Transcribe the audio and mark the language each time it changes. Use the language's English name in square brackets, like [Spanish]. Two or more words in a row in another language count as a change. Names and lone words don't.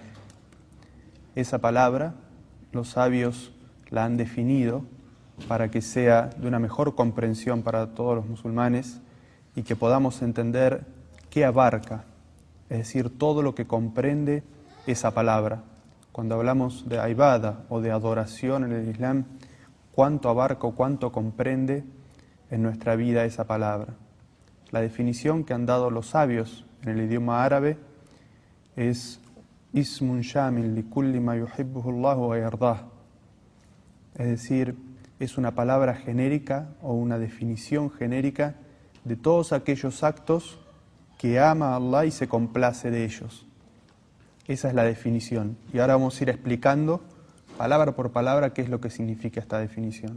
[Spanish] Esa palabra, los sabios la han definido para que sea de una mejor comprensión para todos los musulmanes y que podamos entender qué abarca, es decir, todo lo que comprende esa palabra. Cuando hablamos de ibada o de adoración en el Islam, ¿cuánto abarca o cuánto comprende en nuestra vida esa palabra? La definición que han dado los sabios en el idioma árabe es [Arabic] اسم شامل لكل ما يحبه الله ويرضاه. [Spanish] Es decir, es una palabra genérica o una definición genérica de todos aquellos actos que ama a Allah y se complace de ellos. Esa es la definición. Y ahora vamos a ir explicando palabra por palabra qué es lo que significa esta definición.